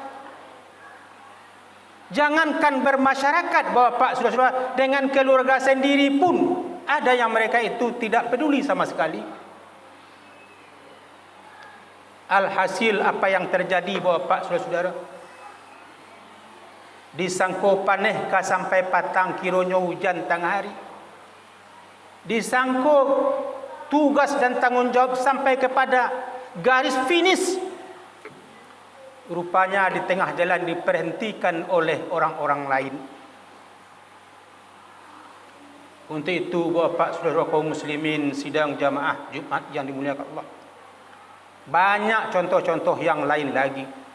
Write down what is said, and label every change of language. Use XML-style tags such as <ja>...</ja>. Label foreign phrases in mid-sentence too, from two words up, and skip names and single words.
<id>Jangankan bermasyarakat Bapak saudara-saudara, dengan keluarga sendiri pun ada yang mereka itu tidak peduli sama sekali. Alhasil apa yang terjadi Bapak saudara-saudara,</id> <min>disangko panehkah sampai patang kironyo hujan tengah hari,</min> <id>disangko tugas dan tanggung jawab sampai kepada garis finish, rupanya di tengah jalan diberhentikan oleh orang-orang lain. Untuk itu Bapak Saudara kaum muslimin sidang jamaah Jumat yang dimuliakan Allah, banyak contoh-contoh yang lain lagi.</id>